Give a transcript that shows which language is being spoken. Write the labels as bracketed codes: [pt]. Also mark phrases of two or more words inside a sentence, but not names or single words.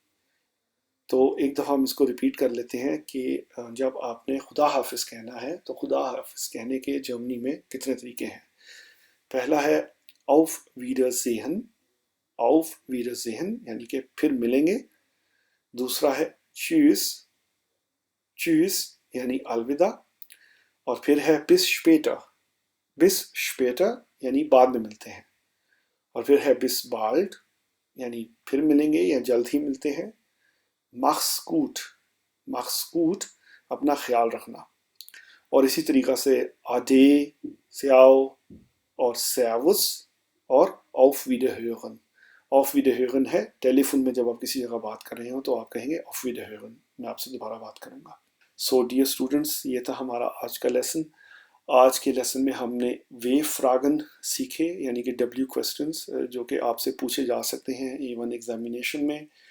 [ur] تو ایک دفعہ ہم اس کو ریپیٹ کر لیتے ہیں کہ جب آپ نے خدا حافظ کہنا ہے تو خدا حافظ کہنے کے جرمنی میں کتنے طریقے ہیں. پہلا ہے [de] auf Wiedersehen، auf Wiedersehen [ur] یعنی کہ پھر ملیں گے. دوسرا ہے [de] tschüss، tschüss [ur] یعنی الوداع. اور پھر ہے [de] bis später، bis später [ur] یعنی بعد میں ملتے ہیں. اور پھر ہے [de] bis bald [ur] یعنی پھر ملیں گے یا جلد ہی ملتے ہیں. [de] mach's gut، mach's gut [ur] اپنا خیال رکھنا. اور اسی طریقہ سے [de] ade، ciao [ur] اور servus اور [de] auf Wiederhören. auf Wiederhören [ur] ہے ٹیلی فون میں جب آپ کسی جگہ بات کر رہے ہو تو آپ کہیں گے [de] auf Wiederhören، [ur] میں آپ سے دوبارہ بات کروں گا. [en] so dear students, [ur] یہ تھا ہمارا آج کا لیسن. آج کے لیسن میں ہم نے [de] W-Fragen [ur] سیکھے، یعنی کہ [en] W questions [ur] جو کہ آپ سے پوچھے جا سکتے ہیں [en] even examination [ur] میں.